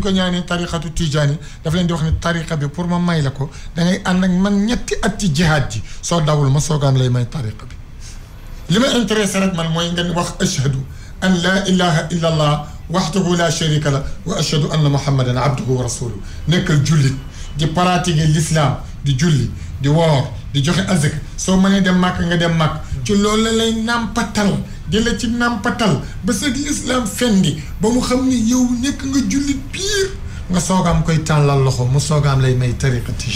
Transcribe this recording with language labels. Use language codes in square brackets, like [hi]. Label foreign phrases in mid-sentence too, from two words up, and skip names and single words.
[wo] ko ñaanee tariqatu Tijani daf leen di wax ne tariqa bi pour ma may la ko da ngay ànd ak man ñetti at ci jihaad ji soo dawul ma soogaan lay may tariqa bi li ma intéressé rek man mooy ngeen wax [ar] أشهد أن لا إله إلا الله وحده لا شريك له وأشهد أن محمدا عبده ورسوله [wo] nekkal jullit di [fr] pratiquer l'islam [wo] di julli di woor di joxe azak soo mënee dem màkk nga dem màkk ci loolu la lay nàmpatal di la ci nàmpatal ba sa l'islam fendi ba mu xam ni yow nekk nga jullit biir nga soogaam koy tàllal loxo mu soogaam lay may tariqa tijaan